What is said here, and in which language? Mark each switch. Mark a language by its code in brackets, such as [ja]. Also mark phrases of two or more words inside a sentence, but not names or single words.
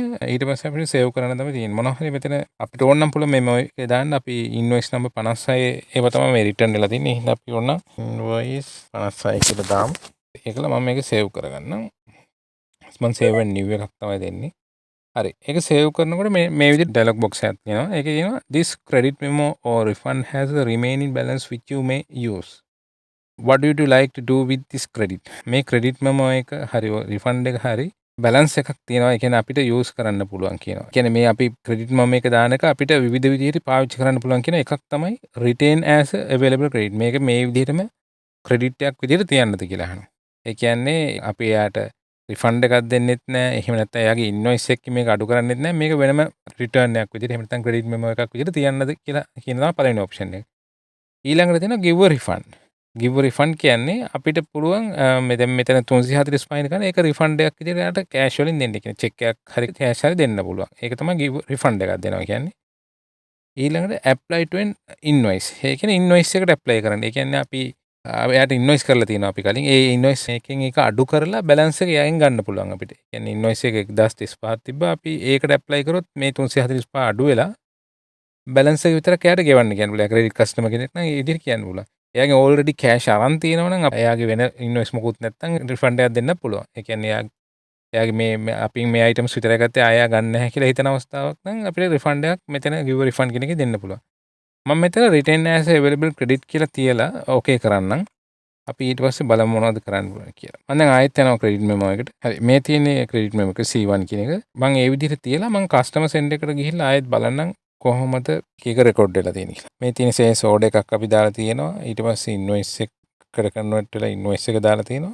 [si] ඊට පස්සේ අපිට සේව් කරන්න තමයි තියෙන්නේ. මොනවා හරි මෙතන අපිට ඕන නම් පුළුවන් මෙමෝ එකේ දාන්න. අපි [en] invoice number [si] 56 ඒව තමයි මේ රිටර්න් වෙලා තින්නේ. එහෙනම් අපි ඕන ඉන්වොයිස් 56 කියලා දාමු. ඒකල මම මේක සේව් කරගන්නම්. මම [en] save and new [si] එකක් තමයි දෙන්නේ. හරි. ඒක සේව් කරනකොට මේ විදිහට [en] dialog box [si] එකක් තියෙනවා. ඒකේ කියනවා [en] this credit memo or refund has a remaining balance which you may use. What would you like to do with this credit? [si] මේ [en] credit memo [si] එක හරි refund එක හරි බැලන්ස් එකක් තියෙනවා. ඒ කියන්නේ අපිට යූස් කරන්න පුළුවන් කියනවා. ඒ කියන්නේ මේ අපි [en] credit memo [si] එක දාන එක අපිට විවිධ විදිහට පාවිච්චි කරන්න පුළුවන් කියන එකක් තමයි [en] retain as a available credit. [si] මේක මේ විදිහටම ක්‍රෙඩිට් එකක් විදිහට තියන්නද කියලා අහනවා. ඒ කියන්නේ අපි එයාට රිෆන්ඩ් එකක් දෙන්නෙත් නැහැ. එහෙම නැත්නම් එයාගේ ඉන්වොයිස් එකකින් මේක අඩු කරන්නෙත් නැහැ. මේක වෙනම රිටර්න් එකක් විදිහට එහෙම නැත්නම් [en] credit memo [si] එකක් විදිහට තියන්නද කියලා කියන තමයි පළවෙනි ඔප්ෂන් එක. ඊළඟට තියෙනවා [en] give a refund. give a refund [si] කියන්නේ අපිට පුළුවන් මෙතන 345 කරන ඒක රිෆන්ඩ් එකක් විදිහට එයාට කෑෂ් වලින් දෙන්න. කියන්නේ චෙක් එකක් හරි කෑෂ් හරි දෙන්න පුළුවන්. ඒක තමයි [en] give refund [si] එකක් දෙනවා කියන්නේ. ඊළඟට [en] apply to an invoice. [si] ඒ කියන්නේ ඉන්වොයිස් එකට ඇප්ලයි කරන්න. ඒ කියන්නේ අපි එයාට ඉන්වොයිස් කරලා තියෙනවා අපි කලින්. ඒ ඉන්වොයිස් එකෙන් එක අඩු කරලා බැලන්ස් එක එයාගෙන් ගන්න පුළුවන් අපිට. ඒ කියන්නේ ඉන්වොයිස් එක 1035ක් තිබ්බා. අපි ඒකට ඇප්ලයි කරොත් මේ 345 අඩු වෙලා බැලන්ස් එක විතරක් එයාට ගෙවන්න කියන්න පුළුවන්. [en] credit customer [si] කෙනෙක් නම් ඒ විදිහට කියන්න පුළුවන්. එයාගේ [en] already cash [si] අරන් තියෙනවා නම් එයාගේ වෙන ඉන්වොයිස් මොකුත් නැත්නම් රිෆන්ඩ් එකක් දෙන්න පුළුවන්. ඒ කියන්නේ එයාගේ මේ අපි මේ අයිටම්ස් විතරයි ගත්තේ ආයෙ ගන්න නැහැ කියලා හිතන අවස්ථාවක් නම් අපිට රිෆන්ඩ් එකක් මෙතන [en] give refund [si] කියන එකේ දෙන්න පුළුවන්. මම මෙතන [en] retain as available credit [si] කියලා තියලා ඕකේ කරන්නම්. අපි ඊට පස්සේ බලමු මොනවද කරන්න ඕන කියලා. මම දැන් ආයෙත් යනවා [en] credit memo [si] එකට. හරි මේ තියෙන්නේ [en] credit memo [si] එක C1 කියන එක. මම ඒ විදිහට තියලා මම [en] customer send [si] එකට ගිහිල්ලා ආයෙත් බලන්නම් කොහොමද කීක රෙකෝඩ් වෙලා තියෙන්නේ කියලා. මේ තියෙන [en] sales order [si] එකක් අපි දාලා තියෙනවා. ඊට පස්සේ invoice එකට convert වෙලා invoice එක දාලා තියෙනවා.